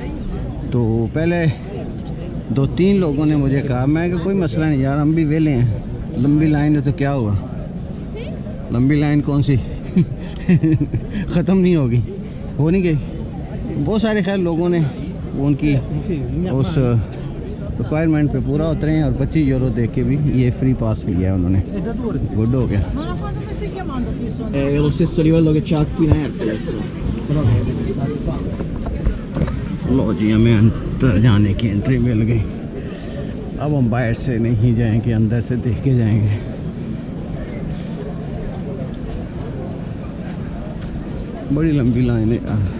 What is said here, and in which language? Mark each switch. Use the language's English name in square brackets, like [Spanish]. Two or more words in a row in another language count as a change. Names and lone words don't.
[Hindi] तो पहले 2-3 लोगों ने मुझे कहा, मैं कि कोई मसला नहीं यार, हम भी वेले हैं, लंबी लाइन है तो क्या हुआ, लंबी लाइन कौन सी ख़त्म नहीं होगी, हो नहीं गई। बहुत सारे खैर लोगों ने उनकी उस रिक्वायरमेंट पे पूरा उतरे हैं और 25 यूरो दे के भी ये [English] free pass [Hindi] लिया है उन्होंने। गुड हो गया। [Italian] È lo stesso livello che c'ha Axina Hercules. [Hindi] लो जी, हमें अंदर जाने की एंट्री मिल गई। अब हम बाहर से नहीं जाएंगे, अंदर से देख के जाएंगे। बड़ी लंबी लाइन है।